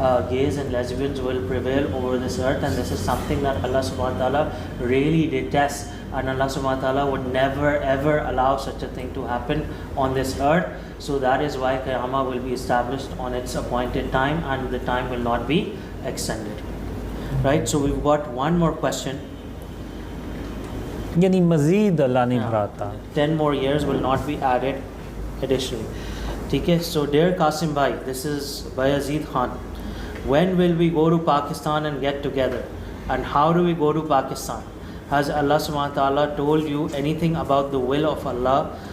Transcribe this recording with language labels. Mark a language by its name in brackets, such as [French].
[English] Gays and lesbians will prevail over this earth, and this is something that Allah subhanahu wa ta'ala really detests, and Allah subhanahu wa ta'ala would never ever allow such a thing to happen on this earth. So that is why Qiyamah will be established on its appointed time, and the time will not be extended. Right, so we've got one more question. [Hindi] यानी मज़ीद अल्लाह नहीं बढ़ाता. [English] 10 more years will not be added additionally. Okay, so dear Qasim bhai, this is Bayazid Khan. When will we go to Pakistan and get together? And how do we go to Pakistan? Has Allah subhanahu wa ta'ala told you anything about the will of Allah?